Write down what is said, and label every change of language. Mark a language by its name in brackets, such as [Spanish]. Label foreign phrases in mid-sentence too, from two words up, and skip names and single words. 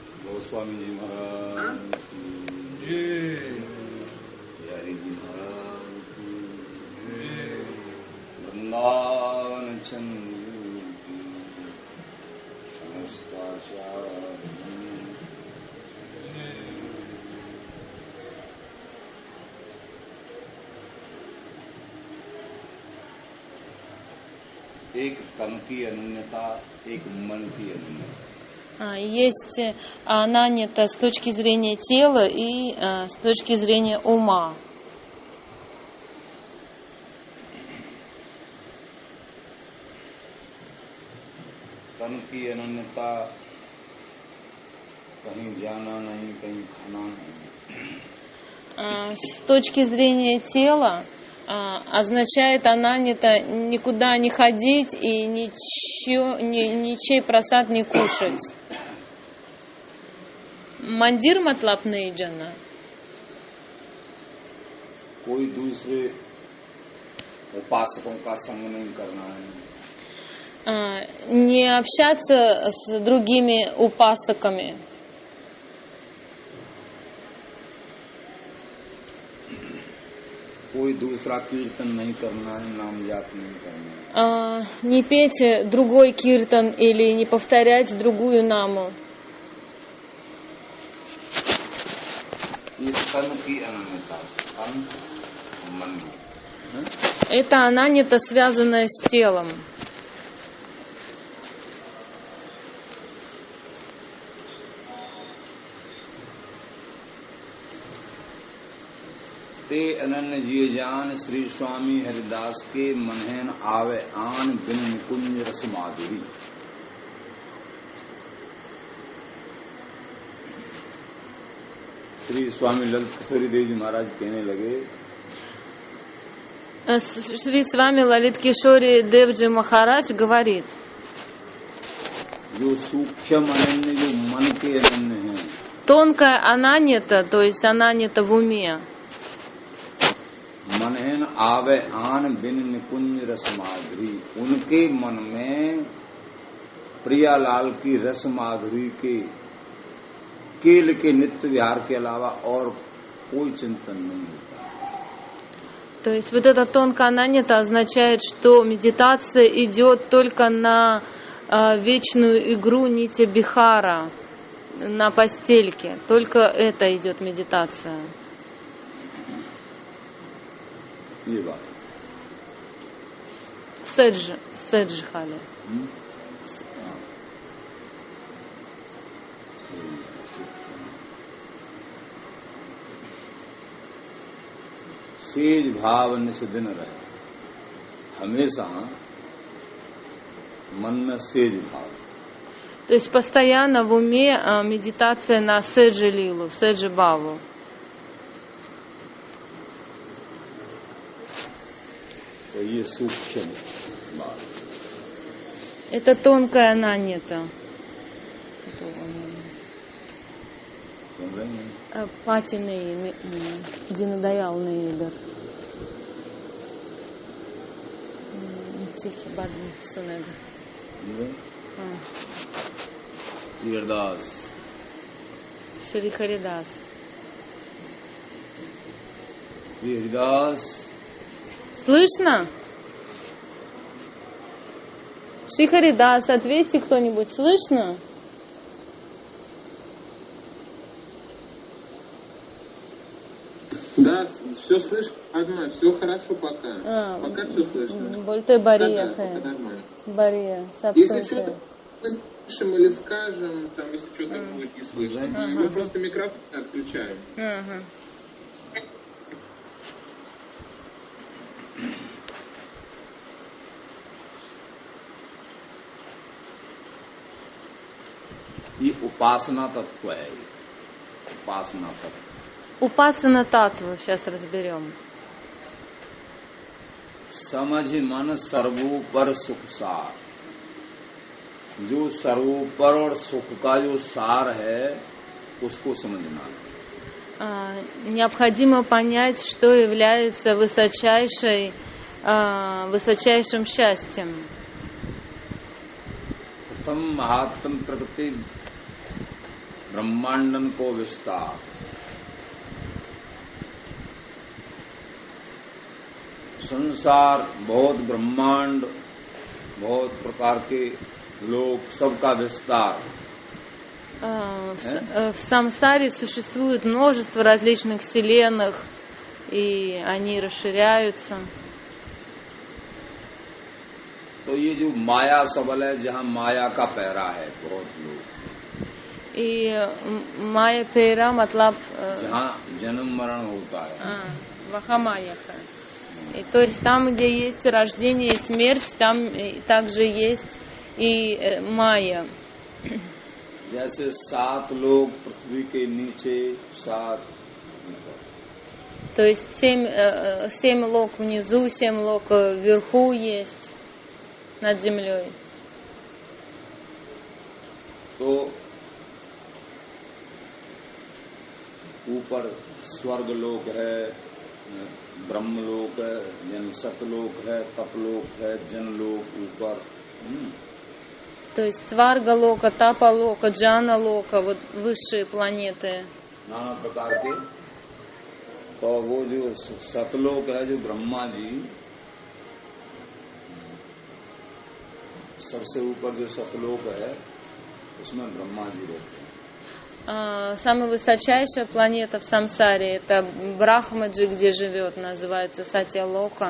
[Hindi] गोस्वामी जी महाराज की हरि जी महाराज की वृंदावन चंद्र की समस्ताचार्य एक तन की अनन्यता, एक मन की अनन्यता. [Russian] Есть ананьята с точки зрения тела и с точки зрения ума. [Hindi] तन की अनन्यता, कहीं जाना नहीं, कहीं खाना नहीं. [Russian] С точки зрения тела означает ананьята никуда не ходить и ничей просад не кушать. [Hindi] मंदिर मतलब नहीं जाना. कोई दूसरे उपासकों का संग नहीं करना है. [Russian] Не общаться с другими упасаками. [Hindi] कोई दूसरा कीर्तन नहीं करना है, नाम जाप नहीं करना है. [Russian] Не петь другой киртан или не повторять другую наму. [Hindi] ये तन की अनन्यता, तन मन. [Russian] Это ананьята, связанная с телом. [Hindi] ते अनन्य जिय जान श्री स्वामी हरिदास के मनहन आवे आन बिन निकुंज रस माधुरी. श्री स्वामी ललित किशोरी देव जी महाराज कहने लगे, [Russian] Шри Свами Лалит Кишори Девджи Махарадж говорит, [Hindi] जो सूक्ष्म अनन्य, जो मन के अनन्य हैं, [Russian] тонкая ананьята, то есть ананьята в уме, [Hindi] मनहन आवे आन बिन निकुंज रस माधुरी, उनके मन में प्रियालाल की रस माधुरी के केल के नित्य विहार के अलावा और कोई चिंतन नहीं होता. [Russian] То есть вот эта тонкая ананьята означает, что медитация идет только на вечную игру [Hindi] नित्य विहार, [Russian] на постельке. Только это идет медитация. [Hindi] ये बात. Седжи хали. सेज भाव निष्दिन रहे, हमेशा मन में सेज भाव. [Russian] То есть постоянно в уме медитация на [Hindi] सेज लीला, सेज भाव. तो ये सूक्ष्म बात. [Russian] Это тонкая ананьята. [Hindi] सुन रहे हैं? Пати नहीं, Динадаял नहीं इधर. ठीक है, बाद में सुनेगा. हरिदास, श्री हरिदास. श्री हरिदास. [Russian] Слышно? Шри Харидас, ответьте кто-нибудь, слышно? Да, все слышно, одно, все хорошо пока. Пока все слышно. Больше Бария. Бария. Если что-то слышим или скажем, там, если что-то будет не слышно, мы просто микрофон отключаем. [Hindi] ये उपासना तत्व है. उपासना तत्व. उपासना तत्व, [Russian] сейчас разберем. [Hindi] समझ मन सर्वोपर सुख सार. जो सर्वोपर और सुख का जो सार है, उसको समझना. [Russian] Необходимо понять, что является высочайшим счастьем. [Hindi] प्रथम महात्म प्रकृति ब्रह्मांडन को विस्तार। संसार बहुत ब्रह्मांड, बहुत प्रकार के लोग, सबका विस्तार। [Russian] В самсаре существует множество различных вселенных, и они расширяются. [Hindi] तो ये जो माया सबल है, जहाँ माया का पैरा है बहुत लोग, [Russian] И [Hindi] माया पैरा, मतलब जहाँ जन्म मरण होता है, вахамаяха. [Russian] И то есть там, где есть рождение и смерть, там также есть и майя. [Hindi] जैसे 7 लोग पृथ्वी के नीचे, 7, [Russian] То есть 7 лок внизу, 7 лок вверху есть над землей. [Hindi] तो ऊपर स्वर्ग लोक है, ब्रह्म लोक है, यानी सतलोक है, तपलोक है, जनलोक ऊपर। [Russian] То есть [Hindi] स्वर्ग लोक, तप लोक, जन लोक, [Russian] вот высшие планеты. [Hindi] नाना प्रकार के। तो वो जो सतलोक है, जो ब्रह्मा जी सबसे ऊपर जो सतलोक है, उसमें ब्रह्मा जी रहते हैं। [Russian] Самая высочайшая планета в самсаре — это Брахмаджи, где живет, называется Сатья-лока.